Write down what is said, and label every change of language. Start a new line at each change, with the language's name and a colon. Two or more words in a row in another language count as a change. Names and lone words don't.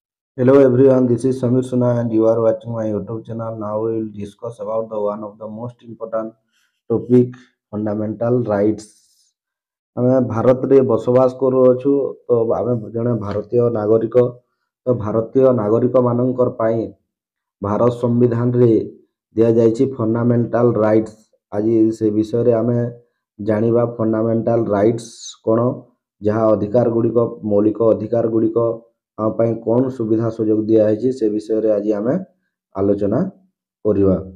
English: Hello everyone, this is Samir Suna and you are watching my YouTube channel. Now we will discuss about the one of the most important topic, fundamental rights.
Odia: ଆମେ ଭାରତରେ ବସବାସ କରୁଅଛୁ ତ ଆମେ ଜଣେ ଭାରତୀୟ ନାଗରିକ ତ ଭାରତୀୟ ନାଗରିକମାନଙ୍କର ପାଇଁ ଭାରତ ସମ୍ବିଧାନରେ ଦିଆଯାଇଛି
English: fundamental rights.
Odia: ଆଜି ସେ ବିଷୟରେ ଆମେ ଜାଣିବା
English: fundamental rights
Odia: କ'ଣ, ଯାହା ଅଧିକାର ଗୁଡ଼ିକ ମୌଳିକ ଅଧିକାର ଗୁଡ଼ିକ ଆମ ପାଇଁ କ'ଣ ସୁବିଧା ସୁଯୋଗ ଦିଆହେଇଛି ସେ ବିଷୟରେ ଆଜି ଆମେ ଆଲୋଚନା କରିବା।